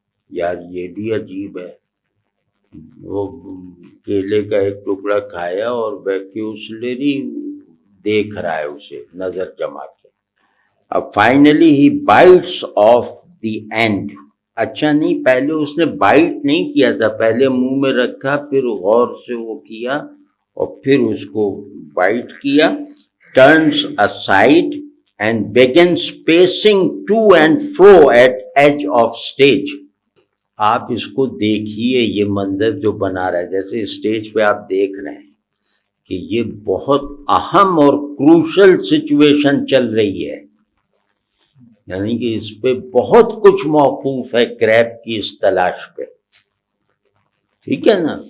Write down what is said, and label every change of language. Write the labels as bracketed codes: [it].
[ur] یار یہ بھی عجیب ہے، وہ کیلے کا ایک ٹکڑا کھایا اور ویکیوسلی دیکھ رہا ہے اسے نظر جما کے. [en] اب فائنلی ہی bites of the end. [ur] اچھا نہیں، پہلے اس نے بائٹ نہیں کیا تھا، پہلے منہ میں رکھا، پھر غور سے وہ کیا اور پھر اس کو بائٹ کیا. [en] turns aside and begins pacing to and fro at edge of stage. [ur] آپ اس کو دیکھیے، یہ منظر جو بنا رہا ہے، جیسے اسٹیج پہ آپ دیکھ رہے ہیں کہ یہ بہت اہم اور کروشل سچویشن چل رہی ہے، یعنی کہ اس پہ بہت کچھ موقوف ہے کریب کی اس تلاش پہ. ٹھیک ہے نا.